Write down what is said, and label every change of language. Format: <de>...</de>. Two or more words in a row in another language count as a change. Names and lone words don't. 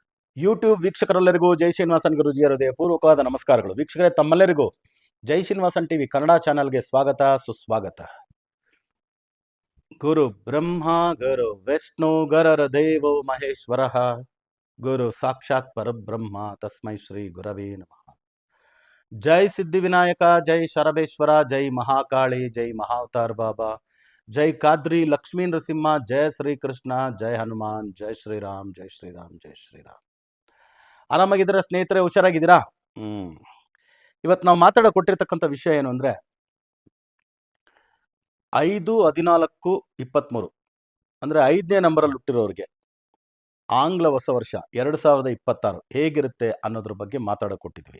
<kn>ಯೂಟ್ಯೂಬ್ ವೀಕ್ಷಕರೆಲ್ಲರಿಗೂ ಜೈ ಶ್ರೀನಿವಾಸನ್ ಗುರುಜಿಯರ ಪೂರ್ವಕವಾದ ನಮಸ್ಕಾರಗಳು. ವೀಕ್ಷಕರೇ, ತಮ್ಮೆಲ್ಲರಿಗೂ ಜೈ ಶ್ರೀನಿವಾಸನ್ ಟಿವಿ ಕನ್ನಡ ಚಾನಲ್ಗೆ ಸ್ವಾಗತ ಸುಸ್ವಾಗತ.</kn> <sa>ಗುರು ಬ್ರಹ್ಮ ಗುರು ವಿಷ್ಣು ಗರರ ದೇವೋ ಮಹೇಶ್ವರ ಗುರು ಸಾಕ್ಷಾತ್ ಪರಬ್ರಹ್ಮ ತಸ್ಮೈ ಶ್ರೀ ಗುರವೇ ನಮಃ.</sa> <kn>ಜೈ ಸಿದ್ಧಿವಿನಾಯಕ, ಜೈ ಶರಬೇಶ್ವರ, ಜೈ ಮಹಾಕಾಳಿ, ಜೈ ಮಹಾವತಾರ್ ಬಾಬಾ, ಜೈ ಕಾದ್ರಿ ಲಕ್ಷ್ಮೀ ನರಸಿಂಹ, ಜಯ ಶ್ರೀಕೃಷ್ಣ, ಜೈ ಹನುಮಾನ್, ಜೈ ಶ್ರೀರಾಮ್, ಜೈ ಶ್ರೀರಾಮ್, ಜೈ ಶ್ರೀರಾಮ್. ಆರಾಮಾಗಿದ್ದೀರಾ ಸ್ನೇಹಿತರೆ? ಹುಷಾರಾಗಿದ್ದೀರಾ? ಇವತ್ತು ನಾವು ಮಾತಾಡೋ ಕೊಟ್ಟಿರ್ತಕ್ಕಂಥ ವಿಷಯ ಏನು ಅಂದರೆ 5/14/23 ಅಂದರೆ 5ನೇ ನಂಬರಲ್ಲಿ ಹುಟ್ಟಿರೋರಿಗೆ ಆಂಗ್ಲ ಹೊಸ ವರ್ಷ 2026 ಹೇಗಿರುತ್ತೆ ಅನ್ನೋದ್ರ ಬಗ್ಗೆ ಮಾತಾಡೋ ಕೊಟ್ಟಿದ್ವಿ.</kn>